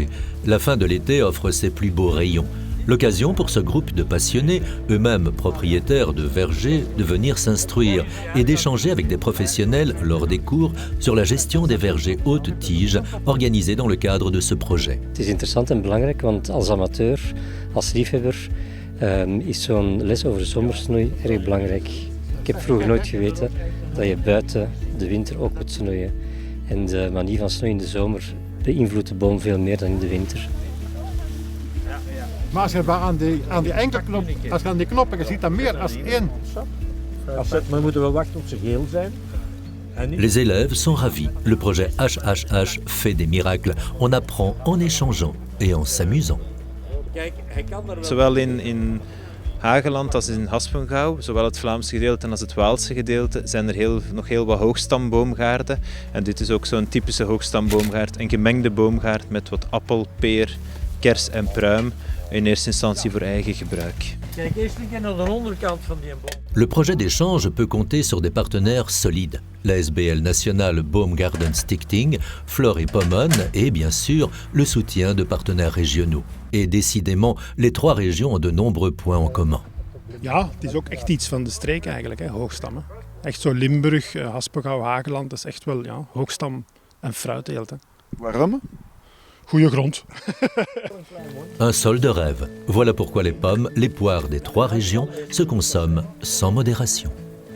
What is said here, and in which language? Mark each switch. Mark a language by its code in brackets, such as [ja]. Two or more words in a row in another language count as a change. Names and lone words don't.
[fr] La fin de l'été offre ses plus beaux rayons. L'occasion pour ce groupe de passionnés, eux-mêmes propriétaires de vergers, de venir s'instruire et d'échanger avec des professionnels lors des cours sur la gestion des vergers haute tige organisés dans le cadre de ce projet. [nl] Het is interessant en belangrijk, want als amateur, als liefhebber, is zo'n les over zomersnoei erg belangrijk. Ik heb vroeger nooit geweten dat je buiten de winter ook moet snoeien. En de manier van snoeien in de zomer beïnvloedt de boom veel meer dan in de winter. Maar als je aan die enkele knop, als je aan die knoppen ziet, dan meer als één. Maar moeten we wachten tot ze geel zijn? [fr] Les élèves sont ravis. Le projet HHH fait des miracles. On apprend en échangeant et en s'amusant. [nl] Zowel in Hageland als in Haspengouw, zowel het Vlaamse gedeelte als het Waalse gedeelte, zijn er nog heel wat hoogstamboomgaarden. En dit is ook zo'n typische hoogstamboomgaard, een gemengde boomgaard met wat appel, peer, kers en pruim, in eerste instantie voor eigen gebruik. Kijk eerst een keer naar de onderkant van die boom. [fr] Le projet d'échange peut compter sur des partenaires solides. La SBL nationale Boomgarden Stichting, Flore et Pommen et bien sûr le soutien de partenaires régionaux. Et décidément, les 3 régions ont de nombreux points en commun. [nl] Ja, het is ook echt iets van de streek eigenlijk, hè, hoogstammen. Echt zo Limburg, Haspengouw, Hageland, dat is echt wel hoogstam en fruitteelt. Hè. Waarom? Goeie grond. [fr] Un sol de rêve. Voilà pourquoi les pommes, les poires des 3 régions se consomment sans modération.